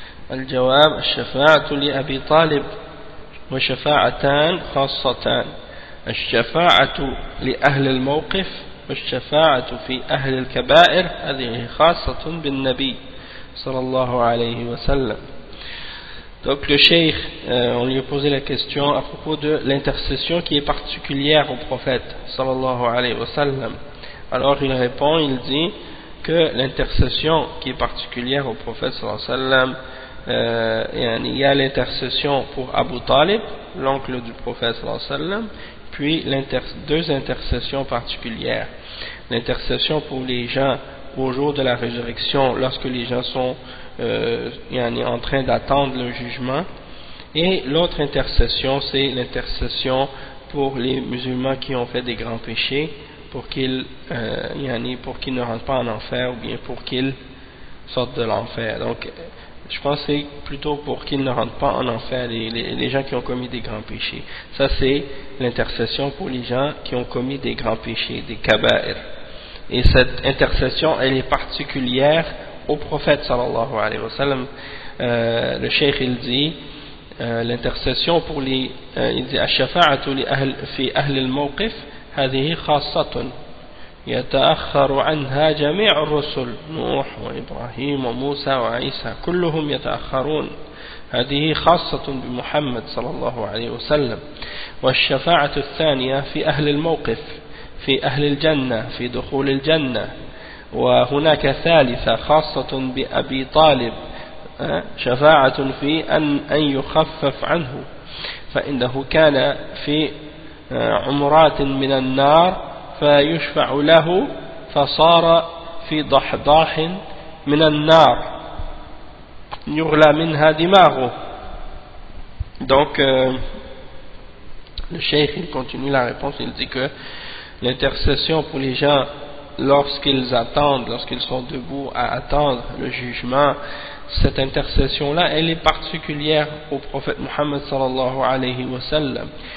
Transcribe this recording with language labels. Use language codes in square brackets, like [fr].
[ar] الجواب الشفاعة لأبي طالب وشفاعتان خاصتان، الشفاعة لأهل الموقف والشفاعة في أهل الكبائر هذه خاصة بالنبي صلى الله عليه وسلم. [fr] Donc le cheikh, on lui a posé la question à propos de l'intercession qui est particulière au prophète sallallahu alayhi wa sallam. Alors il répond, il dit que l'intercession qui est particulière au prophète sallallahu alayhi wa sallam, il y a l'intercession pour Abu Talib, l'oncle du prophète sallallahu alayhi wa sallam, puis deux intercessions particulières. L'intercession pour les gens au jour de la résurrection, lorsque les gens sont en train d'attendre le jugement, et l'autre intercession, c'est l'intercession pour les musulmans qui ont fait des grands péchés, pour qu'ils ne rentrent pas en enfer, ou bien pour qu'ils sortent de l'enfer. Donc je pense que c'est plutôt pour qu'ils ne rentrent pas en enfer, les gens qui ont commis des grands péchés. Ça c'est l'intercession pour les gens qui ont commis des grands péchés, des kaba'ir. Et cette intercession, elle est particulière au prophète sallallahu alayhi wa sallam. Le cheikh il dit [ar] l'intercession pour il dit الشفاعة في أهل الموقف هذه خاصة يتأخر عنها جميع الرسل نوح وإبراهيم وموسى وعيسى كلهم يتأخرون، هذه خاصة بمحمد صلى الله عليه وسلم. والشفاعة الثانية في أهل الموقف في أهل الجنة في دخول الجنة. وهناك ثالثة خاصة بأبي طالب شفاعة في أن يخفف عنه فإنه كان في عمرات من النار فيشفع له فصار في ضحضاح من النار يغلى منها دماغه. [fr] Donc le cheikh il continue la réponse, il dit que l'intercession pour les gens lorsqu'ils sont debout à attendre le jugement, cette intercession-là, elle est particulière au prophète Muhammad sallallahu alayhi wa sallam.